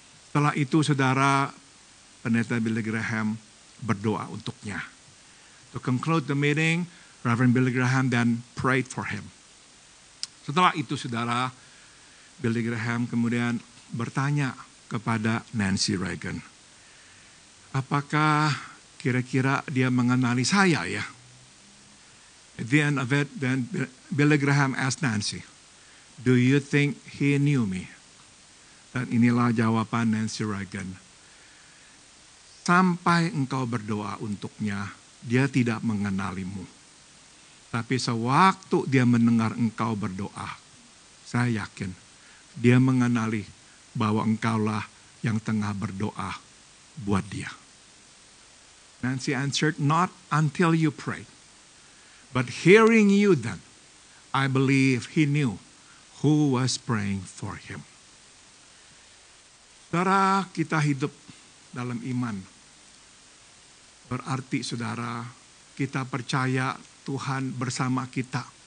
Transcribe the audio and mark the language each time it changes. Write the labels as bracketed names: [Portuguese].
[Indonesian] Setelah itu, saudara, pendeta Billy Graham berdoa untuknya. [English] To conclude the meeting, Reverend Billy Graham then prayed for him. [Indonesian] Setelah itu, saudara, Billy Graham kemudian bertanya kepada Nancy Reagan, apakah kira-kira dia mengenali saya ya? [English] At the end of it, then Billy Graham asked Nancy, do you think he knew me? [Indonesian] Dan inilah jawaban Nancy Reagan. Sampai engkau berdoa untuknya, dia tidak mengenalimu. Tapi sewaktu dia mendengar engkau berdoa, saya yakin dia mengenali bahwa engkaulah yang tengah berdoa buat dia. [English] Nancy answered, not until you prayed. But hearing you then, I believe he knew who was praying for him. [Indonesian] Saudara, kita hidup dalam iman. Berarti, saudara, kita percaya Tuhan bersama kita.